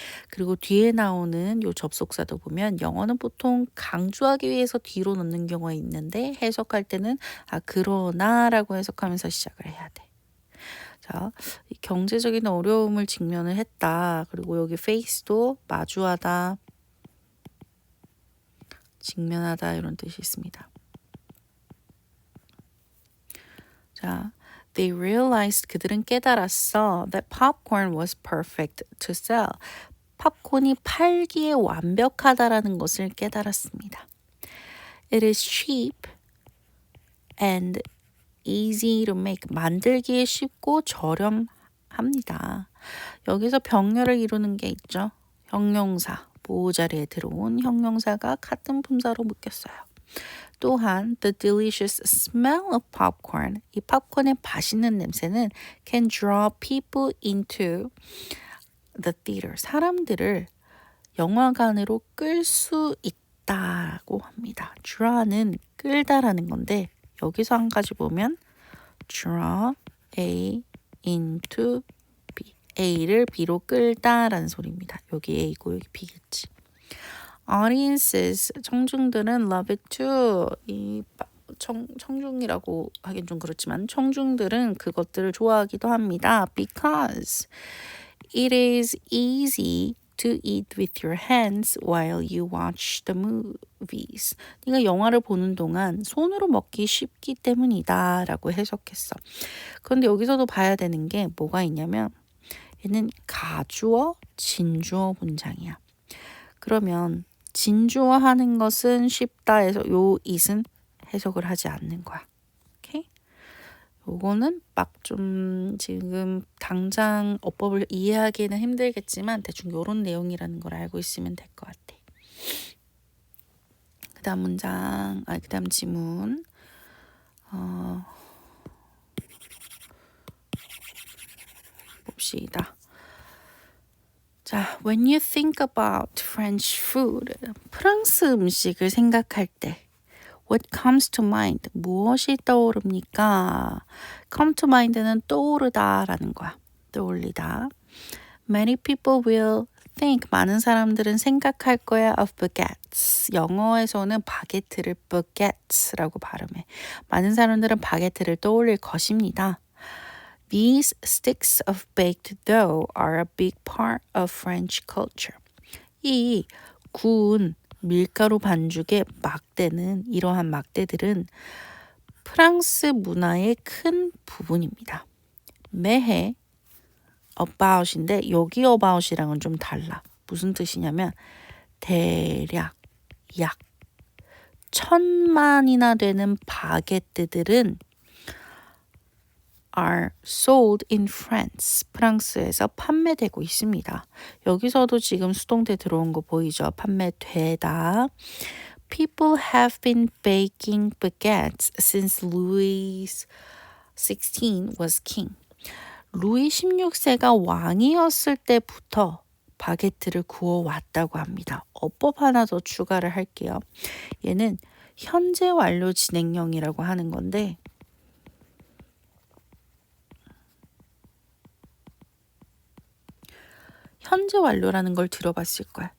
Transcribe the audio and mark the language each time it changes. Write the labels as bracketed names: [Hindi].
[Korean] 그리고 뒤에 나오는 요 접속사도 보면 영어는 보통 강조하기 위해서 뒤로 넣는 경우가 있는데 해석할 때는 그러나라고 해석하면서 시작을 해야 돼. 자, 이 경제적인 어려움을 직면을 했다. 그리고 여기 face도 마주하다, 직면하다 이런 뜻이 있습니다. [English] 자, they realized [Korean] 그들은 깨달았어 [English] that popcorn was perfect to sell. [Korean] 팝콘이 팔기에 완벽하다라는 것을 깨달았습니다. [English] It is cheap and easy to make. [Korean] 만들기에 쉽고 저렴합니다. 여기서 병렬을 이루는 게 있죠. 형용사, 보호자리에 들어온 형용사가 같은 품사로 묶였어요. 또한 [English] the delicious smell of popcorn, [Korean] 이 팝콘의 맛있는 냄새는 [English] can draw people into the theater, [Korean] 사람들을 영화관으로 끌 수 있다고 합니다. draw는 끌다라는 건데 여기서 한 가지 보면 draw A into B, A를 B로 끌다라는 소리입니다. 여기 A고 여기 B겠지. [English] Audiences, [Korean] 청중들은 [English] love it too. [Korean] 이 청중이라고 하긴 좀 그렇지만 청중들은 그것들을 좋아하기도 합니다. [English] Because it is easy to eat with your hands while you watch the movies. [Korean] 네가 영화를 보는 동안 손으로 먹기 쉽기 때문이다 라고 해석했어. 그런데 여기서도 봐야 되는 게 뭐가 있냐면 얘는 가주어, 진주어 문장이야. 그러면 진주어 하는 것은 쉽다 해서 요 it은 해석을 하지 않는 거야. 오케이? 요거는 막 좀 지금 당장 어법을 이해하기는 힘들겠지만 대충 요런 내용이라는 걸 알고 있으면 될 것 같아. 그다음 문장, 그다음 지문. 봅시다. [English] 자, when you think about French food, [Korean] 프랑스 음식을 생각할 때 [English] what comes to mind, [Korean] 무엇이 떠오릅니까? come to mind는 떠오르다라는 거야. 떠올리다. [English] Many people will think, [Korean] 많은 사람들은 생각할 거야 [English] of baguettes. [Korean] 영어에서는 바게트를 baguettes라고 발음해. 많은 사람들은 바게트를 떠올릴 것입니다. [English] These sticks of baked dough are a big part of French culture. [Korean] 이 구운 밀가루 반죽의 막대는, 이러한 막대들은 프랑스 문화의 큰 부분입니다. 매해 about인데 여기 about이랑은 좀 달라. 무슨 뜻이냐면 대략 약 1000만이나 되는 바게트들은 [English] are sold in France. [Korean] 프랑스에서 판매되고 있습니다. 여기서도 지금 수동태 들어온 거 보이죠? 판매되다. [English] People have been baking baguettes since Louis XVI was king. [Korean] 루이 16세가 왕이었을 때부터 바게트를 구워왔다고 합니다. 어법 하나 더 추가를 할게요. 얘는 현재 완료 진행형이라고 하는 건데 현재 완료라는 걸 들어봤을 거야.